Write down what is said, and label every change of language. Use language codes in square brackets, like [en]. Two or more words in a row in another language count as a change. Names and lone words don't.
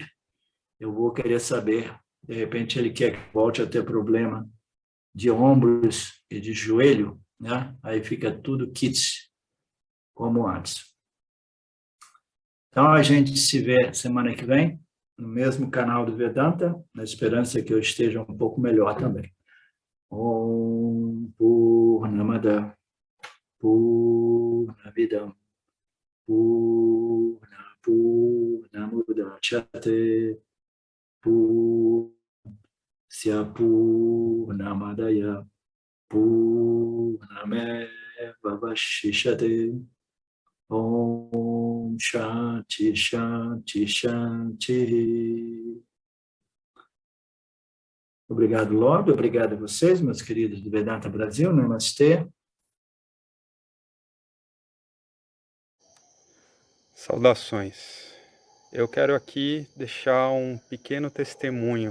[pt] Eu vou querer saber, de repente ele quer que volte a ter problema de ombros e de joelho, né? Aí fica tudo kits como antes. Então, a gente se vê semana que vem, no mesmo canal do Vedanta, na esperança que eu esteja um pouco melhor também. [sa] Om Purnamada Purnamidam Purnamudachyate Purnasya Purnamadaya Purnameva Vashishate. Om Shanti Shanti Shanti. [pt] Obrigado, Lorde. Obrigado a vocês, meus queridos do Vedanta Brasil. Namastê. Saudações. Eu quero aqui deixar um pequeno testemunho.